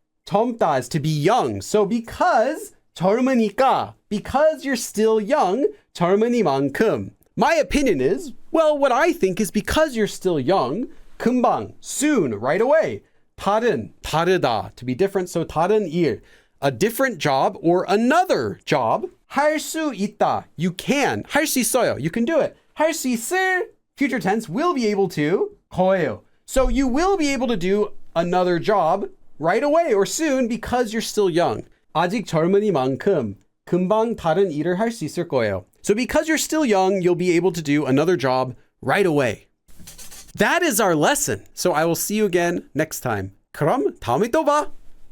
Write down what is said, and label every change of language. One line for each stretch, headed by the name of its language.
English: 젊다 is to be young. So because 젊으니까, because you're still young, 젊으니만큼. My opinion is, well, what I think is because you're still young, 금방, soon, right away. 다른, 다르다, to be different. So 다른 일, a different job or another job. 할 수 있다, you can. 할 수 있어요, you can do it. 할 수 있을, future tense, will be able to.
Korean: 거예요.
English: So you will be able to do another job right away or soon because you're still young.
Korean: 아직 젊으니만큼 금방 다른 일을 할 수 있을 거예요.
English: So because you're still young, you'll be able to do another job right away. That is our lesson. So I will see you again next time.
Korean: 그럼 다음에 또 봐.